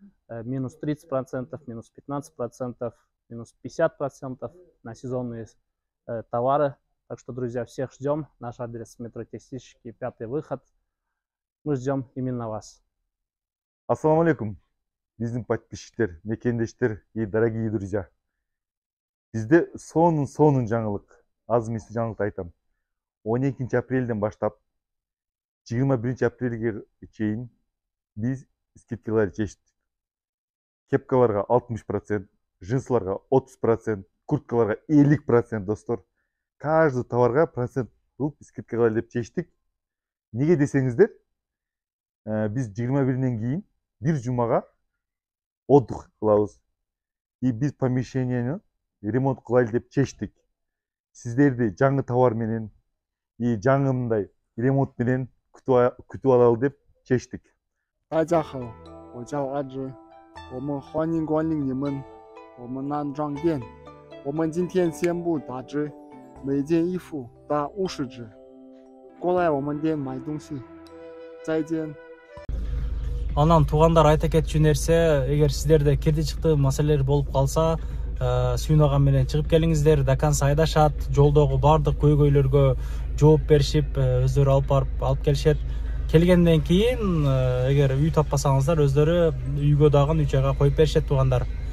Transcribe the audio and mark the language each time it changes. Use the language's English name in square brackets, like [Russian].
[Russian] Минус 30%, минус 15%, минус 50% на сезонные товары. Так что, друзья, всех ждем. Наш адрес метро Текстильщики, 5-й выход. Мы ждем именно вас. [Kyrgyz] Ассаламу алейкум. Биздин подписчиктер, мекендештер и [Russian] дорогие друзья. [Kyrgyz] Бизде сонун жаңылык, аз эмес жаңылыкты айтам. 12 апрелден баштап 21 апрелге чейин биз скидкалар чечтик. Кепкаларга 60%, джинсыларга 30%, курткаларга 50% достор. Каждый товарга процент кылып скидкалар деп чечтик. Неге десеңиздер, биз 21-ден кийин бир жумага отдых кылабыз. И биз помещениени ремонт кылайлы деп чечтик. Сиздерди жаңы товар менен и жаңы мындай ремонт менен күтүп алалы деп чечтик. [Chinese] 大家好，我叫阿芝，我们欢迎光临你们我们男装店。我们今天宣布打折，每件衣服打50折，过来我们店买东西。再见。 [Kyrgyz] Анан туугандар айта кетчү нерсе, эгер сиздерде кирди чыкты маселелер болуп калса, Сүйүн агам менен чыгып келиңиздер, до конца айдашат, жолдогу бардык көйгөйлөргө жооп беришип, өздөрү алып келишет. Келгенден кийин, эгер үй таппасаңыздар, өздөрү үйгө дагы үй жайга коюп беришет туугандар.